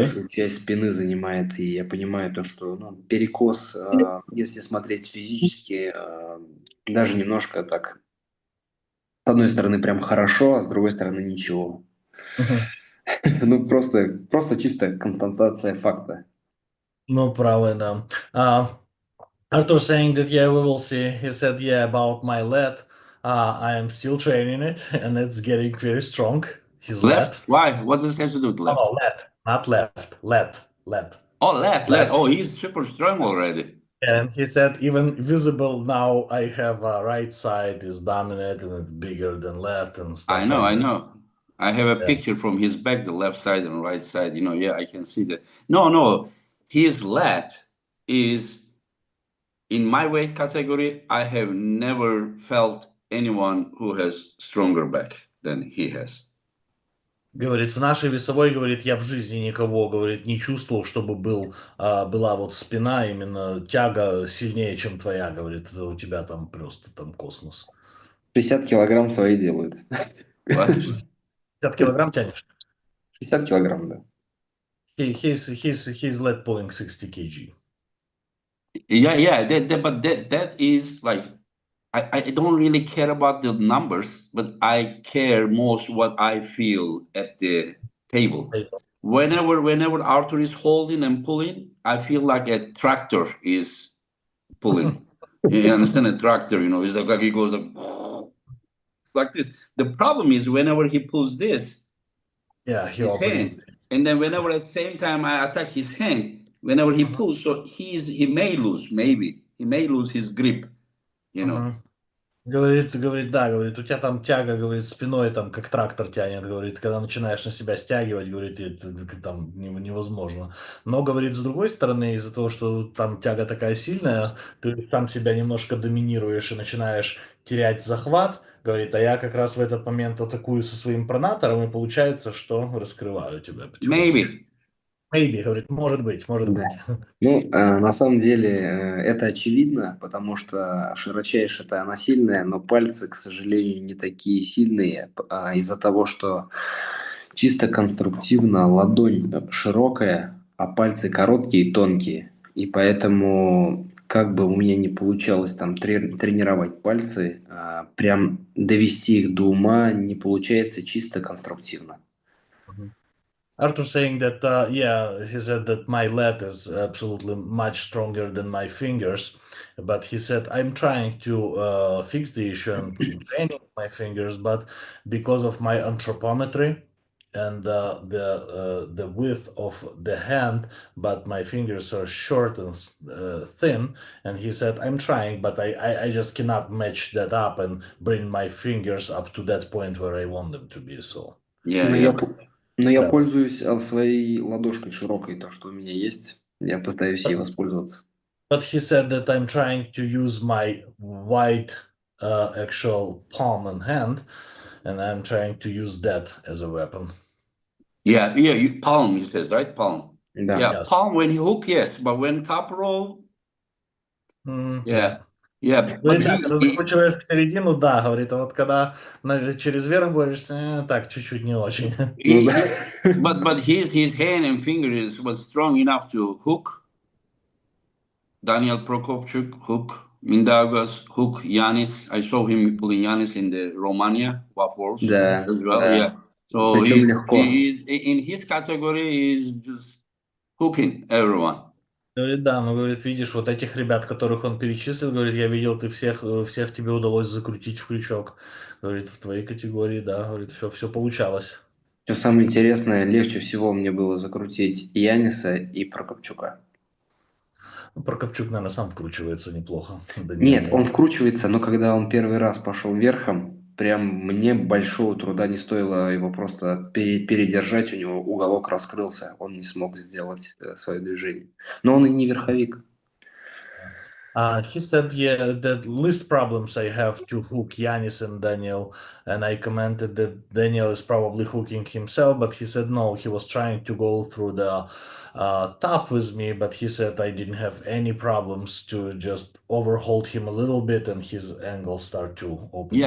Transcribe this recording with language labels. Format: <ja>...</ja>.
<ru>Большую часть спины занимает, и я понимаю то, что перекос, если смотреть физически, даже немножко так, с одной стороны прям хорошо, а с другой стороны ничего. Мгм. Ну, просто чисто констатация факта. Ну, правы, да.</ru> <en>Arthur saying that, yeah, we will see. He said, yeah, about my lat, I am still training it, and it's getting very strong. His lat. Left? Why? What does it have to do with Oh, left? no, lat, not left. Lat. Oh, left. Lat. Oh, he's super strong already. And he said, even visible now, I have right side is dominant and it's bigger than left and I stuff know, like I that. know. I have a Yeah. picture from his back, the left side and right side. Yeah, I can see that. No, his lat is in my weight category. I have never felt anyone who has stronger back than he has.</en> <ru>Говорит, в нашей весовой, говорит, я в жизни никого, говорит, не чувствовал, чтобы была вот спина, именно тяга сильнее, чем твоя, говорит, это у тебя там просто там космос. 60 килограмм свои делают.</ru> <en>What?</en> <ru>50 килограмм тянешь? 60 килограмм, да.</ru> <en>He's lead pulling 60 kg. Yeah. That is like I don't really care about the numbers, but I care most what I feel at the table. whenever Artur is holding and pulling, I feel like a tractor is pulling. You understand a tractor? It's like he goes like this. The problem is whenever he pulls this, Yeah, he his opened. hand, and then whenever at the same time I attack his hand, whenever he pulls, so he may lose, maybe he may lose his grip.</en> <ru>Говорит, да, говорит, у тебя там тяга, говорит, спиной там как трактор тянет, говорит, когда начинаешь на себя стягивать, говорит, это там невозможно. Но, говорит, с другой стороны, из-за того, что там тяга такая сильная, ты сам себя немножко доминируешь и начинаешь терять захват, говорит, а я как раз в этот момент атакую со своим пронатором, и получается, что раскрываю тебя потихонечку.</ru> <en>Maybe,</en> <ru>говорит, может быть, может быть. Ну, на самом деле это очевидно, потому что широчайшая-то она сильная, но пальцы, к сожалению, не такие сильные из-за того, что чисто конструктивно ладонь широкая, а пальцы короткие и тонкие. И поэтому, как бы у меня не получалось там тренировать пальцы, прям довести их до ума не получается чисто конструктивно.</ru> <en>Artur saying that, yeah, he said that my lat is absolutely much stronger than my fingers, but he said I'm trying to fix the issue and training my fingers, but because of my anthropometry and the width of the hand, but my fingers are short and thin, and he said I'm trying, but I just cannot match that up and bring my fingers up to that point where I want them to be. So</en> <ru>Но я Да. пользуюсь своей ладошкой широкой, то, что у меня есть. Я пытаюсь ей воспользоваться.</ru> <en>But he said that I'm trying to use my wide actual palm and hand, and I'm trying to use that as a weapon. Yeah, palm, he says, right? Palm.</en> <ru>Да.</ru> <en>Yeah, Yes. palm when he hook, yes, but when top roll, Yeah. yeah.</en> <ru>Говорит, да, когда закручиваешь в середину, да, говорит, а вот когда через верх борешься, так, чуть-чуть не очень.</ru> <en>But his hand and fingers was strong enough to hook Daniel Prokopchuk, hook Mindaugas, hook Yanis. I saw him pulling Yanis in the Romania Waffles</en> <ru>Да,</ru> <en>as well.</en> <ru>да.</ru> <en>Yeah. So</en> <ru>Причем легко.</ru> <en>he's in his category. He's just hooking everyone.</en> <ru>Говорит, да, ну, говорит, видишь, вот этих ребят, которых он перечислил, говорит, я видел, ты всех тебе удалось закрутить в крючок. Говорит, в твоей категории, да, говорит, все получалось. Что самое интересное, легче всего мне было закрутить Яниса и Прокопчука. Прокопчук, наверное, сам вкручивается неплохо. Нет, он вкручивается, но когда он первый раз пошел верхом, прям мне большого труда не стоило его просто передержать, у него уголок раскрылся, он не смог сделать свое движение. Но он и не верховик.</ru> <en>He said, yeah, the least problems I have to hook Yanis and Daniel, and I commented that Daniel is probably hooking himself, but he said no, he was trying to go through the top with me, but he said I didn't have any problems to just overhold him a little bit and his angles start to open.</en>